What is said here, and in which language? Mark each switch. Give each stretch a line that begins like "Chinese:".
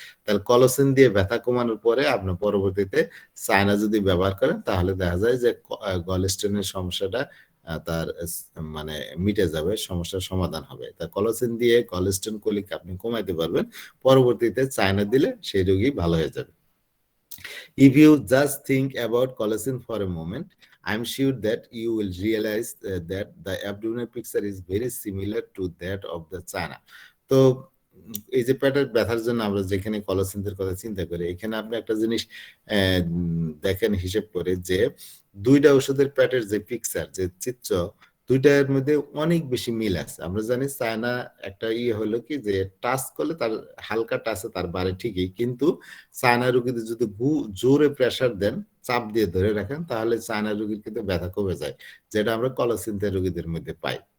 Bangla: তাহলে কলোসিন দিয়ে ব্যথা কমানোর পরে আপনি পরবর্তীতে চায়না যদি ব্যবহার করেন তাহলে দেখা যায় যে গলস্টোনের সমস্যাটা তার মানে মিটে যাবে, সমস্যার সমাধান হবে। তা কলোসিন দিয়ে গলস্টোন কোলিক আপনি কমাইতে পারবেন, পরবর্তীতে চায়না দিলে সেই রোগী ভালো হয়ে যাবে।
English: If you just think about colocin for a moment, I'm sure that you will realize that the abdominal picture is very similar to that of the China.
Bangla: তো এই যে পেটের ব্যথার জন্য আমরা যেখানে কলোসিনদের কথা চিন্তা করি, এখানে আপনি একটা জিনিস দেখেন হিসেব করে যে দুইটা ওষুধের পেটের যে পিকচার, যে চিত্র, দুইটার মধ্যে অনেক বেশি মিল আছে। আমরা জানি চায়না একটা হলো কি যে টাচ করলে তার হালকা টাচে তার বাড়ে ঠিকই, কিন্তু চায়না রোগীদের যদি জোরে প্রেসার দেন, চাপ দিয়ে ধরে রাখেন, তাহলে চায়না রোগীর কিন্তু ব্যথা কমে যায়, যেটা আমরা কলোসিনদের রোগীদের মধ্যে পাই।